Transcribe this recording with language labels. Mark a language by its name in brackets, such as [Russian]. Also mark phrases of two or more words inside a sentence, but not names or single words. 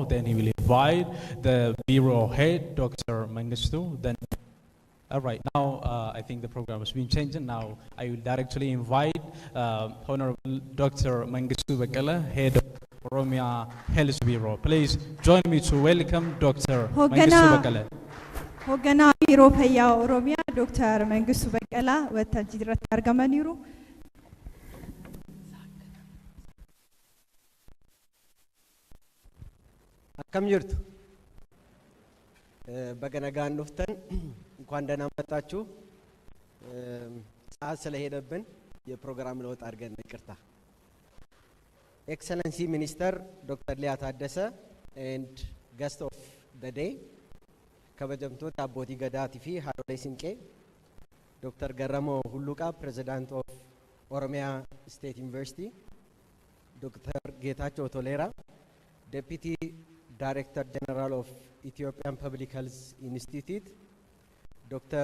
[English] Then he will invite the Bureau Head, Dr. Mengistu. Then, all right, now I think the program has been changed. Now I will directly invite Honorable Dr. Mengistu Bekele, Head of Oromia Health Bureau. Please join me to welcome Dr. Mengistu Bekele. [Oromo] Hoggana Biiroo Fayyaa Oromiyaa Dr. Mengistu Bekele waltajjii irratti argamaniiru. Akkam jirtu baga nagaan dhuftan [Amharic] እንኳን ደህና መጣችሁ ሰዓት ስለሄደብን የፕሮግራም ለውጥ አድርገን ይቅርታ [English] Excellency Minister Dr. [Oromo] Liyaa Taaddasee [English] and guest of the day [Oromo] kabajamtoota abbootii gadaatii fi haadholee siinqee Dr. [English] Garramoo Hulluqaa President of Oromia State University Dr. Geetaachoo Toleeraa Deputy Director General of Ethiopian Public Health Institute, Dr.